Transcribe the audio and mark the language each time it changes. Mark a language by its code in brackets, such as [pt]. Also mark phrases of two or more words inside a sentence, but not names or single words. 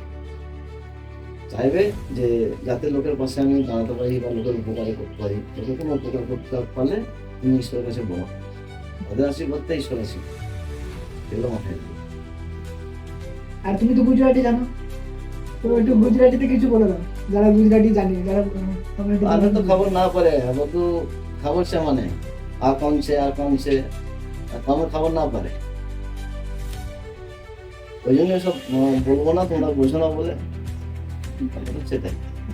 [bn] চাইবে যে যাতে লোকের পাশে আমি দাঁড়াতে পারি বা লোকের উপকারে করতে পারি, লোকের কোনো উপকার করতে পারলে তুমি ঈশ্বরের কাছে বলো, ওদের আশীর্বাদটা ঈশ্বর আশীর্বাদ, এগুলো মাথায় রাখবে। আর তুমি তো গুজরাটি জানো, তো একটু গুজরাটিতে কিছু বলে দাও, যারা গুজরাটি জানে, যারা আমি তো খবর না পারে [gu] બધું ખબર છે મને આ કોણ છે આ કોણ છે તમે [bn] খবর না পারে, ওই জন্য সব বলবো না, তোমরা বোঝো না বলে, সেটাই।